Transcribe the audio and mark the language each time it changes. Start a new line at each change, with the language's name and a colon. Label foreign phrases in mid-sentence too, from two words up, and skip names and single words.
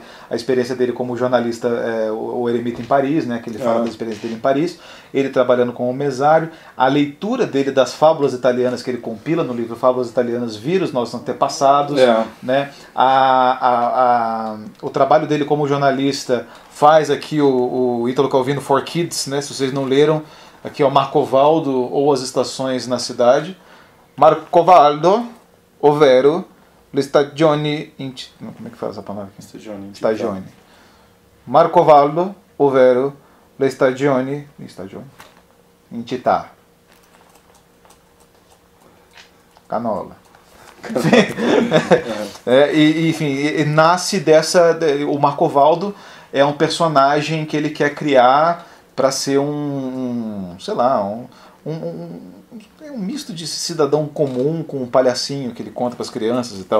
Portuguese: A experiência dele como jornalista, o eremita em Paris, né, que ele fala da experiência dele em Paris, ele trabalhando como mesário, a leitura dele das fábulas italianas que ele compila no livro Fábulas Italianas, Vírus, Nossos Antepassados, né, o trabalho dele como jornalista faz aqui o Ítalo Calvino for Kids, né? Se vocês não leram, aqui ó, Marcovaldo ou As Estações na Cidade. Marcovaldo,
Italian: ovvero le stagioni
Portuguese: como é que faz essa palavra aqui? Stagioni.
Italian: Marcovaldo, ovvero le stagioni in città.
Portuguese: Canola. Enfim, nasce o Marcovaldo é um personagem que ele quer criar para ser sei lá, um misto de cidadão comum com um palhacinho que ele conta para as crianças e tal.